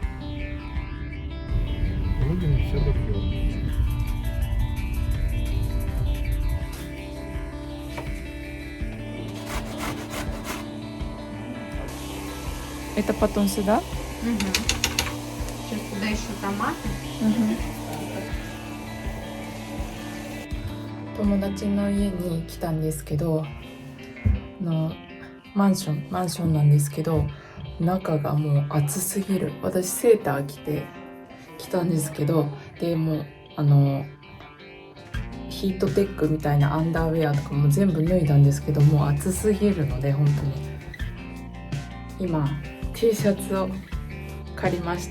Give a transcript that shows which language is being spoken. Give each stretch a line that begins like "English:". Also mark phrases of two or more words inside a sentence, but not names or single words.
Russian: Будем все добьем. Это потом сюда? Угу. Сейчас туда еще томаты. Угу.
Japanese: 友達の家に来たんですけど、マンションなんですけど、中がもう暑すぎる。私セーター着て来たんですけど、でもうヒートテックみたいなアンダーウェアとかも全部脱いだんですけど、もう暑すぎるので本当に今 T シャツを借りました。